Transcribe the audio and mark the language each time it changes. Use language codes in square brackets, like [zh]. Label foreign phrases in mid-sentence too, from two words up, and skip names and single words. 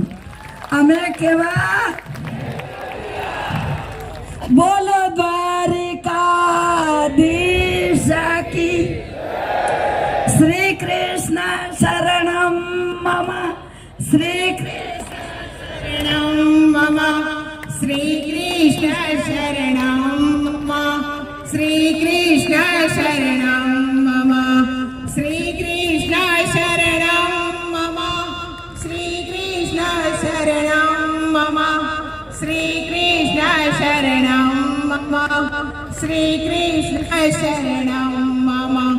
[gu] અમે કેવા? બોલો દ્વારિકાધીશ કી. [sa] श्री कृष्ण शरणम मम. શ્રી કૃષ્ણ मम श्री कृष्ण शरणं मम श्री कृष्ण शरणं मम श्री कृष्ण शरणं मम श्री कृष्ण शरणं मम श्री कृष्ण शरणं मम श्री कृष्ण शरणं मम